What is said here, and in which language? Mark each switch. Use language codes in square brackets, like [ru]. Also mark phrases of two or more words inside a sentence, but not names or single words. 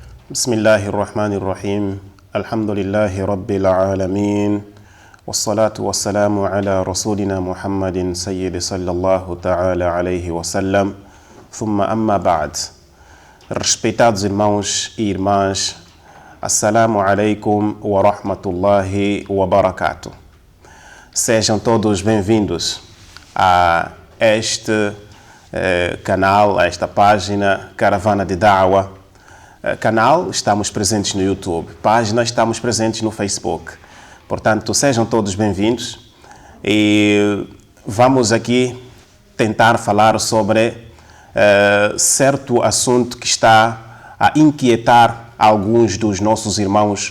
[ar] بسم الله الرحمن الرحيم الحمد لله رب العالمين والصلاة والسلام على رسولنا محمد سيد صلى الله تعالى عليه وسلم ثم أما بعد. [pt] Respeitados irmãos e irmãs, [ar] السلام عليكم ورحمة الله وبركاته. [pt] Sejam todos bem-vindos a este canal, a esta página Caravana de Da'wa. Canal, estamos presentes no YouTube. Página, estamos presentes no Facebook. Portanto, sejam todos bem-vindos e vamos aqui tentar falar sobre certo assunto que está a inquietar alguns dos nossos irmãos.